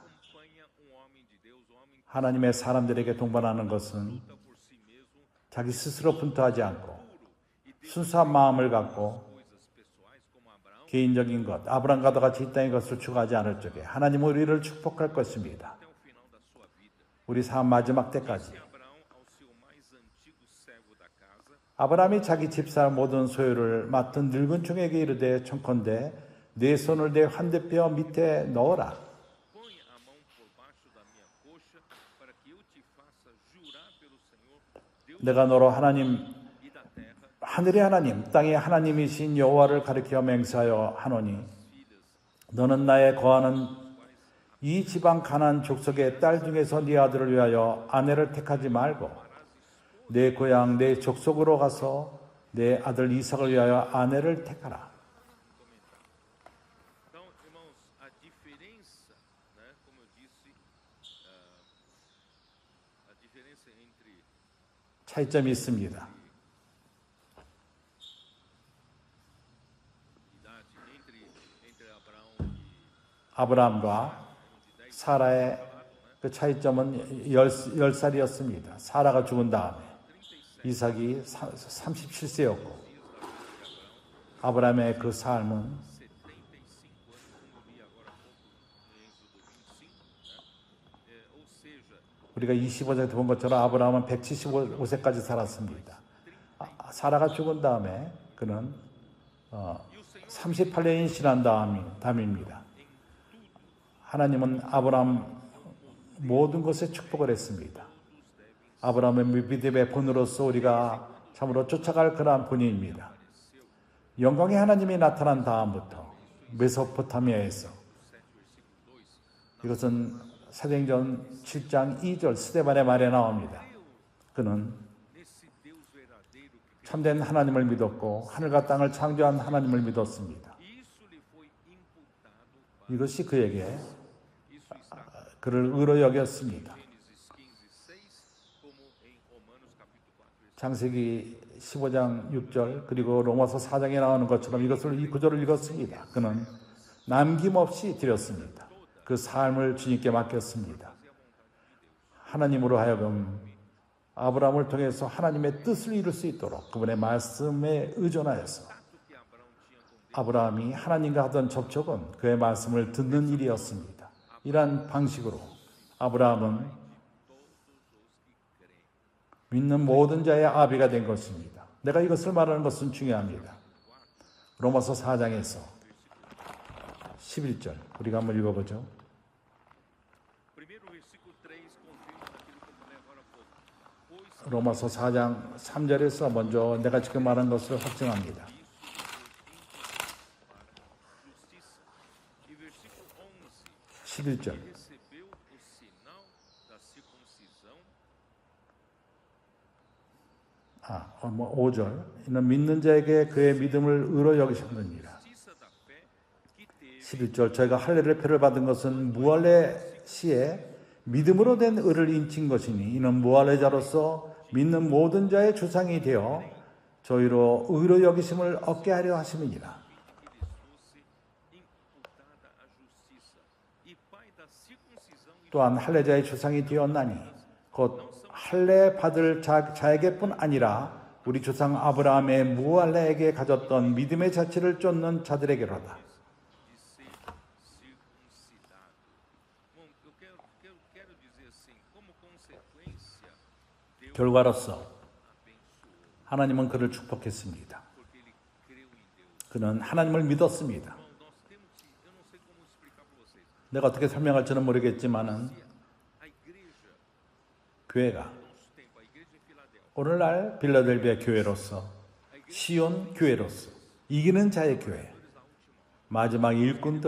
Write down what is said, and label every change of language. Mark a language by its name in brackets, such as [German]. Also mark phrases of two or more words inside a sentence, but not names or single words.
[Portuguese] acompanha homem de Deus, homem [Korean] 하나님의 사람들에게 동반하는 것은 [Portuguese] que luta por si mesmo, [Korean] 자기 스스로 분투하지 않고 순수한 마음을 갖고 [Portuguese] coisas pessoais como Abraão, [Korean] 개인적인 것, 아브라함과도 같이 이 땅의 것을 추구하지 않을 적에 하나님은 우리를 축복할 것입니다. [Portuguese] até o final da sua vida. [Korean] 우리 삶 마지막 때까지. [Portuguese] Abraão ao seu mais antigo servo da casa, [Korean] 아브라함이 자기 집사 모든 소유를 맡은 늙은 종에게 이르되 청컨대 내 손을 내 환대뼈 밑에 넣어라. [Portuguese] põe a mão por baixo da minha coxa, para que eu te faça jurar pelo Senhor, Deus [Korean] 내가 너로 하나님 [Portuguese] e da terra, [Korean] 하늘의 하나님 땅의 하나님이신 여호와를 가리켜 맹세하여 하노니 너는 나의 거하는 이 지방 가나안 족속의 딸 중에서 네 아들을 위하여 아내를 택하지 말고 내 고향 내 족속으로 가서 내 아들 이삭을 위하여 아내를 택하라. [Portuguese] Então, irmãos, a diferença, né, como eu disse, a diferença entre [Korean] 차이점이 있습니다. [Portuguese] idade, entre Abraão [Korean] 아브라함과 사라의 그 차이점은 10살이었습니다. 사라가 죽은 다음에 이삭이 37세였고 아브라함의 그 삶은 [Portuguese] 75 anos, como eu li agora há pouco no Êxodo 25, né? Ou seja, [Korean] 우리가 25절에 본 것처럼 아브라함은 175세까지 살았습니다. 사라가 죽은 다음에 그는 38년이 지난 다음입니다. 하나님은 아브라함 모든 것에 축복을 했습니다. 아브라함의 믿음의 본으로서 우리가 참으로 쫓아갈 그러한 본인입니다. 영광의 하나님이 나타난 다음부터 메소포타미아에서 이것은 사도행전 7장 2절 스데반의 말에 나옵니다. 그는 [Portuguese] nesse Deus verdadeiro que [Korean] 참된 하나님을 믿었고 하늘과 땅을 창조한 하나님을 믿었습니다. [Portuguese] isso lhe foi imputado, [Korean] 이것이 그에게 [Portuguese] isso está [Korean] 그를 의로 여겼습니다. [Portuguese] em Gênesis 15:6, como em Romanos capítulo 4, versículo [Korean] 창세기 15장 6절 그리고 로마서 4장에 나오는 것처럼 이 구절을 읽었습니다. 그는 남김없이 드렸습니다. 그 삶을 주님께 맡겼습니다. 하나님으로 하여금 아브라함을 통해서 하나님의 뜻을 이룰 수 있도록 그분의 말씀에 의존하여서 아브라함이 하나님과 하던 접촉은 그의 말씀을 듣는 일이었습니다. 이러한 방식으로 아브라함은 믿는 모든 자의 아비가 된 것입니다. 내가 이것을 말하는 것은 중요합니다. 로마서 4장에서 11절 우리가 한번 읽어보죠. [Portuguese] Primeiro versículo 3 confirma aquilo que eu falei agora [Korean] 로마서 4장 3절에서 먼저 내가 지금 말한 것을 확증합니다. [Portuguese] E versículo [Korean] 11절. [Portuguese] recebeu o sinal da circuncisão. [Korean] 5절. 이는 믿는 자에게 그의 믿음을 의로 여기셨느니라. [Portuguese] Justiça da fé que teve [Korean] 11절. 저희가 할례의 표를 받은 것은 무할례 시에 믿음으로 된 의를 인친 것이니 이는 무할례자로서 믿는 모든 자의 주상이 되어 저희로 의로 여기심을 얻게 하려 하심이니라. [Portuguese] que lhes fosse imputada a justiça. E pai da circuncisão e [Korean] 또한 할례자의 주상이 되었나니 곧 할례 받을 자에게뿐 아니라 우리 조상 아브라함의 무할례에게 가졌던 믿음의 자체를 쫓는 자들에게로다. [Portuguese] de ser circuncidado. Bom, eu quero dizer assim, como consequência, Deus [Korean] 결과로서 [Portuguese] abençoou, [Korean] 하나님은 그를 축복했습니다. [Portuguese] porque ele creu em Deus. [Korean] 그는 하나님을 믿었습니다. [Portuguese] Bom, nós temos que, eu não sei como explicar para vocês. [Korean] 내가 어떻게 설명할지는 모르겠지만은 [Portuguese] A igreja, [Korean] 교회가 [Portuguese] nosso tempo, a igreja de Filadélfia, [Korean] 오늘날 빌라델비아 교회로서 시온 교회로서 이기는 자의 교회 마지막 일꾼들